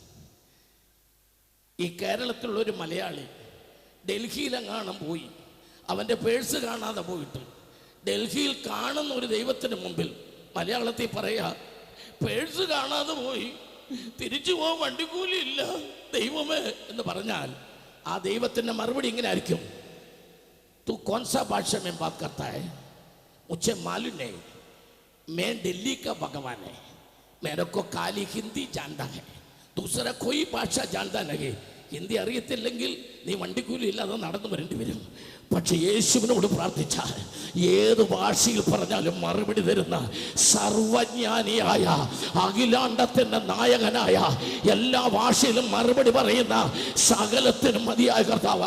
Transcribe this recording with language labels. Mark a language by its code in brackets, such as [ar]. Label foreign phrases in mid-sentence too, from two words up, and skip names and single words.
[ml] ഈ കേരളത്തിലുള്ള ഒരു മലയാളി ഡൽഹിയിലെങ്ങാനും പോയി അവൻ്റെ പേഴ്സ് കാണാതെ പോയിട്ട് ഡൽഹിയിൽ കാണുന്ന ഒരു ദൈവത്തിന് മുമ്പിൽ മലയാളത്തിൽ പറയാ, പേഴ്സ് കാണാതെ പോയി, തിരിച്ചു പോകാൻ വണ്ടിക്കൂലിയില്ല ദൈവമേ എന്ന് പറഞ്ഞാൽ ആ ദൈവത്തിന്റെ മറുപടി ഇങ്ങനെ ആയിരിക്കും, [hi] तू कौन सा भाषा में बात करता है, मुझे मालूम नहीं, मैं दिल्ली का भगवान है, मेरे को खाली हिंदी जानता है, दूसरा कोई भाषा जानता नहीं. [ml] ഹിന്ദി അറിയത്തില്ലെങ്കിൽ നീ വണ്ടിക്കൂലി ഇല്ലാതെ നടന്നു വരേണ്ടി വരും. പക്ഷെ യേശുവിനോട് പ്രാർത്ഥിച്ചാൽ ഏത് ഭാഷയിൽ പറഞ്ഞാലും മറുപടി തരുന്ന സർവജ്ഞാനിയായ അഖിലാണ്ടത്തിന്റെ നായകനായ എല്ലാ ഭാഷയിലും മറുപടി പറയുന്ന സകലത്തിനും മതിയായ കർത്താവ്.